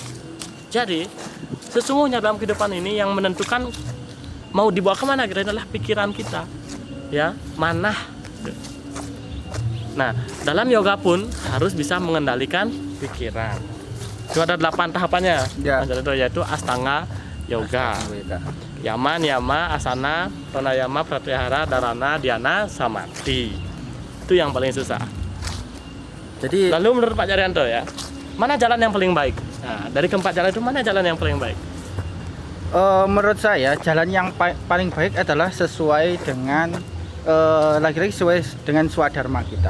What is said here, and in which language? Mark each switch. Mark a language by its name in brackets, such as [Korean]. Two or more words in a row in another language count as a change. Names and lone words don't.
[Indonesian] Jadi sesungguhnya dalam kehidupan ini yang menentukan mau dibawa kemana kita adalah pikiran kita, ya, manah. Nah, dalam yoga pun harus bisa mengendalikan pikiran. Itu ada 8 tahapannya, Ya. yaitu astanga yoga. [Sanskrit] Yama, niyama, asana, pranayama, pratyahara, dharana, dhyana, samadhi. [Indonesian] Itu yang paling susah. Jadi Lalu menurut Pak Jaryanto ya, mana jalan yang paling baik? Nah, dari keempat jalan itu mana jalan yang paling baik? menurut saya jalan yang paling baik adalah sesuai dengan lagi-lagi sesuai dengan swadharma kita.